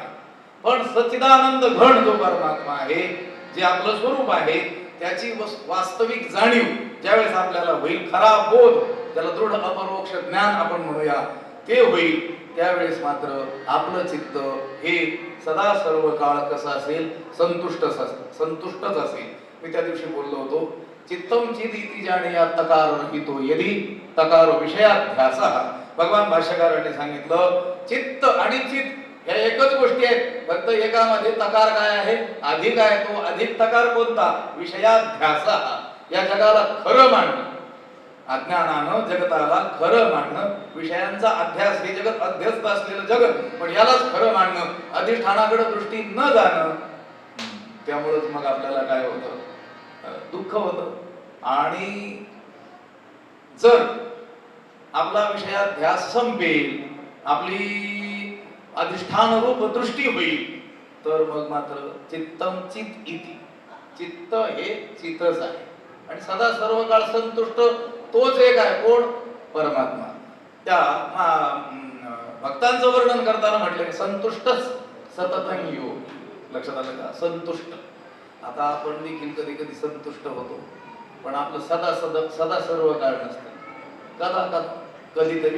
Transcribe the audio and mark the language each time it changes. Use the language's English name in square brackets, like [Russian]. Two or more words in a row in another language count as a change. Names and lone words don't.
[Marathi] पण सच्चिदानंद घन जो परमात्मा आहे, जे आपलं स्वरूप आहे, त्याची वास्तविक जाणीव ज्यावेळेस आपल्याला होईल, खरा बोध, त्याला दृढ अपरोक्ष ज्ञान आपण म्हणूया, ते होईल, त्यावेळेस मात्र आपलं चित्त हे सदा सर्व काळ कसं असेल, संतुष्टच असेल. मी त्या दिवशी बोललो होतो, [Sanskrit] चित्तम चिदिति जाणीया तकार रहितो यदि तकार विषयाध्यासः. [Marathi] भगवान भाष्यकारांनी सांगितलं, चित्त आणि चित या एकच गोष्टी आहेत, फक्त एकामध्ये तकार काय आहे, अधिक आहे. तो अधिक तकार कोणता, विषयाध्यासः. या जगाला खरं मानणं, अज्ञानानं जगताला खरं मानणं, विषयांचा अध्यास, हे जगत अध्यस्त असलेलं जगत, पण यालाच खरं मानणं, अधिष्ठानाकडे दृष्टी न जाणं. त्यामुळेच मग आपल्याला काय होतं, दुःख होतं. आणि जर आपला विषयाध्यास संपेल, आपली अधिष्ठान रूप दृष्टी होईल, तर मग मात्र [Sanskrit] चित्तम चित इति, [Marathi] चित्त हे चितच आहे आणि सदा सर्व काळ संतुष्ट तोच एक आहे. कोण, परमात्मा. त्या भक्तांचं वर्णन करताना म्हटलं संतुष्टच [Sanskrit] सततं योग. [Marathi] लक्षात आलं का? संतुष्ट. आता आपण देखील कधी कधी संतुष्ट होतो, पण आपलं सदा सर्व काळ नसतं, कदा कधीतरी.